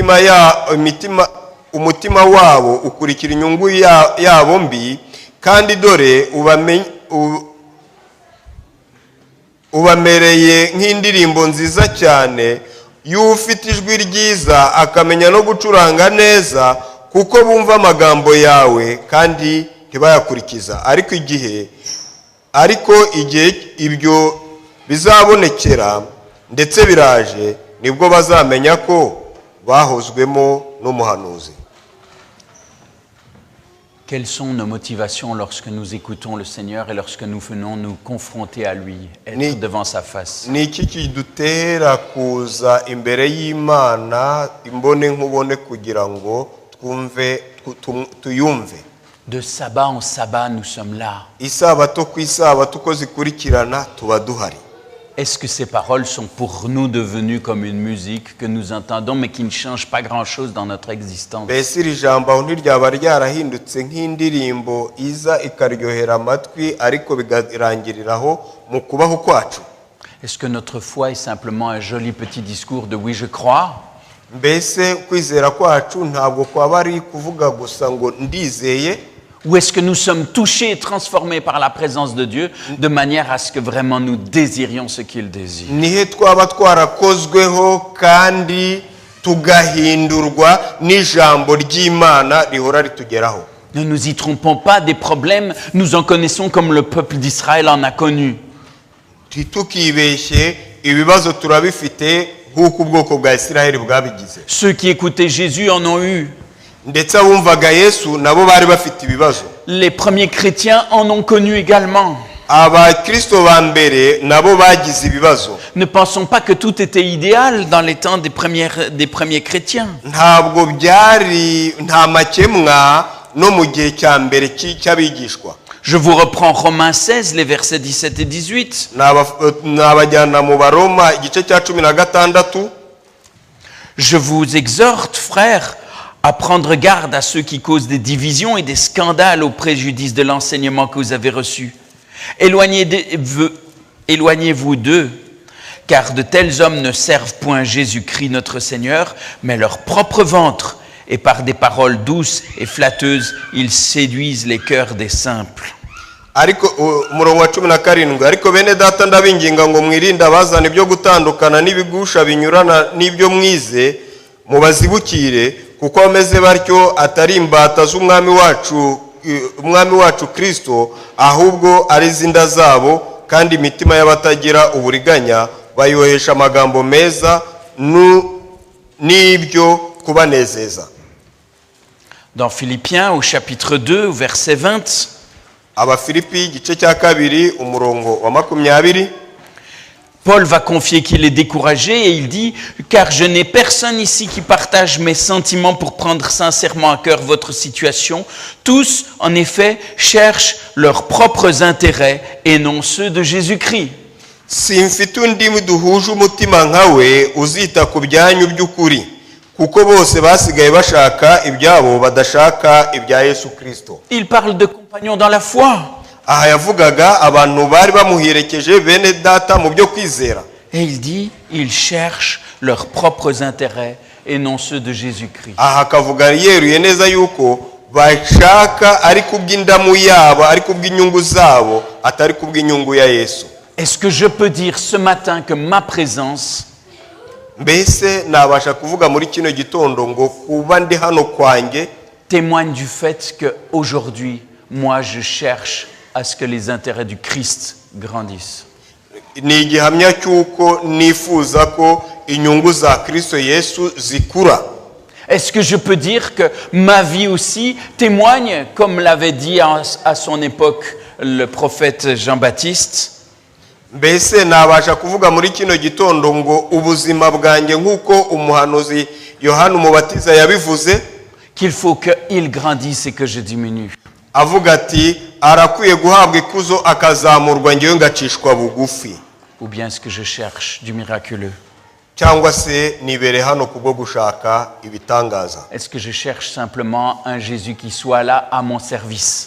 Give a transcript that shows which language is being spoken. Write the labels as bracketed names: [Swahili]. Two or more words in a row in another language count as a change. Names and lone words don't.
[Kinyarwanda] umutima wabo ukurikira inyungu yabo mbi, kandi dore ubamereye nk'indirimbo nziza cyane y'ufite ijwi ryiza akamenya no gucuranga neza, kuko bumva amagambo yawe kandi ntibayakurikiza. Ariko igihe ibyo bizabonekera ndetse biraje, nibwo bazamenya ko bahozwemo n'umuhanuzi. [French] Quelles sont nos motivations lorsque nous écoutons le Seigneur et lorsque nous venons nous confronter à lui, être devant sa face? [Kinyarwanda] Ni iki kidutera kuza imbere y'Imana imbone nkubone kugira ngo tuyumve? [French] De sabbat en sabbat, nous sommes là. [Kinyarwanda] Isabato ku isabato uko zikurikirana tuba duhari. [French] Est-ce que ces paroles sont pour nous devenues comme une musique que nous entendons mais qui ne change pas grand-chose dans notre existence? [Kinyarwanda] Mbese iri jambo aho ntiryaba ryarahindutse nk'indirimbo iza ikaryohera amatwi ariko bigarangiriraho mu kubaho kwacu? [French] Est-ce que notre foi est simplement un joli petit discours de oui je crois? [Kinyarwanda] Mbese kwizera kwacu ntabwo kwaba ari kuvuga gusa ngo ndizeye? [French] Ou est-ce que nous sommes touchés et transformés par la présence de Dieu de manière à ce que vraiment nous désirions ce qu'il désire? [Kinyarwanda] Nihe twaba twarakozweho kandi tugahindurwa n'ijambo ry'Imana rihora ritugeraho? [French] Ne nous y trompons pas, des problèmes, nous en connaissons comme le peuple d'Israël en a connu. [Kinyarwanda] Titukibeshye, ibibazo turabifite nk'uko ubwoko bwa Isiraheli bwabigize. [French] Ceux qui écoutaient Jésus en ont eu. [Kinyarwanda] Ndetse abumvaga Yesu nabo bari bafite ibibazo. [French] Les premiers chrétiens en ont connu également. [Kinyarwanda] Abakristo ba mbere nabo bagize ibibazo. [French] Ne pensons pas que tout était idéal dans les temps des premiers chrétiens. [Kinyarwanda] Ntabwo byari nta makemwa no mu gihe cya mbere cy'abigishwa. [French] Je vous reprends Romains 16, les versets 17 et 18. [Kinyarwanda] Nabajyana mu Baroma igice cya 16. [French] Je vous exhorte, frères, à prendre garde à ceux qui causent des divisions et des scandales au préjudice de l'enseignement que vous avez reçu. Éloignez-vous d'eux, car de tels hommes ne servent point Jésus-Christ notre Seigneur, mais leur propre ventre, et par des paroles douces et flatteuses, ils séduisent les cœurs des simples. [Kinyarwanda] ariko umurongo wa 17 ariko bene data ndabinginga ngo mwirinde abazana ibyo gutandukana n'ibigusha binyurana n'ibyo mwize mubazibukire kuko bameze batyo atari imbata z'umwami wacu Kristo ahubwo ari zinda zabo kandi imitima y'abatagira uburiganya bayohesha amagambo meza n'ibyo kubanezeza. [French] Dans Philippiens au chapitre 2 au verset 20, [Kinyarwanda] Abafilipi igice cya 2 umurongo wa 20, [French] Paul va confier qu'il est découragé et il dit « Car je n'ai personne ici qui partage mes sentiments pour prendre sincèrement à cœur votre situation. Tous, en effet, cherchent leurs propres intérêts et non ceux de Jésus-Christ. » [Kinyarwanda] simfite undi duhuje umutima nkawe uzita ku byanyu by'ukuri kuko bose basigaye bashaka ibyabo badashaka ibya Yesu Kristo. [French] Il parle de compagnons dans la foi. [Kinyarwanda] Aha yavugaga abantu bari bamuherekeje bene data mu byo kwizera. [French] Et il dit ils cherchent leurs propres intérêts et non ceux de Jésus-Christ. [Kinyarwanda] Aha akavuga yeruye neza yuko bashaka ari kubw'indamu yabo ari kubw'inyungu zabo atari kubw'inyungu ya Yesu. [French] Est-ce que je peux dire ce matin que ma présence [Kinyarwanda] mbese nabasha kuvuga muri kino gitondo ngo kuba ndi hano kwanjye [French] témoigne du fait que aujourd'hui moi je cherche à ce que les intérêts du Christ grandissent. [Kinyarwanda] ni igihamya cy'uko nifuza ko inyungu za Kristo Yesu zikura. [French] Est-ce que je peux dire que ma vie aussi témoigne, comme l'avait dit à son époque le prophète Jean-Baptiste, [Kinyarwanda] mbese nabasha kuvuga muri kino gitondo ngo ubuzima bwanjye nk'uko umuhanuzi Yohana umubatiza yabivuze [French] qu'il faut qu'il grandisse et que je diminue? [Kinyarwanda] avuga ati arakwiye guhabwa ikuzo akazamurwa ngewe ngacishwa bugufi. [French] Ou bien est-ce que je cherche du miraculeux? [Kinyarwanda] cyangwa se nibere hano kubwo gushaka ibitangaza? [French] Est-ce que je cherche simplement un Jésus qui soit là à mon service?